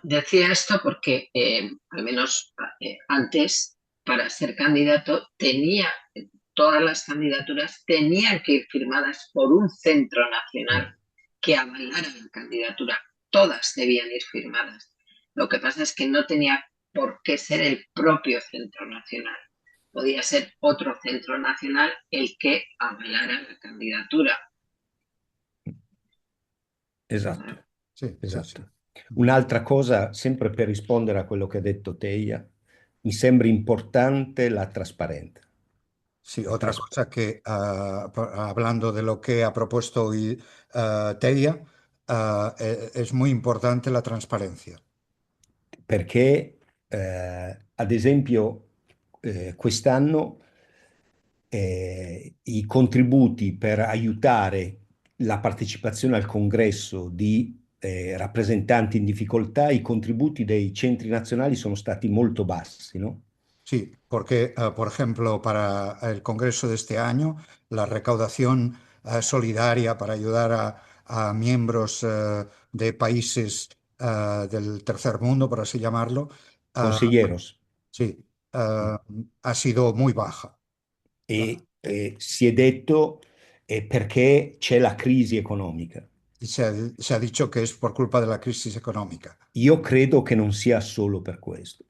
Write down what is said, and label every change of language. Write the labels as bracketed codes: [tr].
[es] Decía esto porque, al menos antes, para ser candidato, todas las candidaturas tenían que ir firmadas por un centro nacional que avalara la candidatura. Todas debían ir firmadas. Lo que pasa es que no tenía por qué ser el propio centro nacional. Podía ser otro centro nacional el que avalara la candidatura. [it] Esatto, Sì, sì, sì. esatto. Un'altra cosa, sempre per rispondere a quello che ha detto Teia, mi sembra importante la trasparenza. [es] Sí, otra cosa que, hablando de lo que ha propuesto hoy Tedia, es muy importante la transparencia. [it] Perché, ad esempio, quest'anno i contributi per aiutare la partecipazione al congresso di rappresentanti in difficoltà, i contributi dei centri nazionali sono stati molto bassi, no? [es] Sí, porque, por ejemplo, para el Congreso de este año, la recaudación solidaria para ayudar a miembros de países del tercer mundo, por así llamarlo, ah, Consiglieros. sí, ha sido muy baja. [it] E si è detto perché c'è la crisi economica. [es] Y se ha dicho que es por culpa de la crisis económica. [it] Io credo che non sia solo per questo.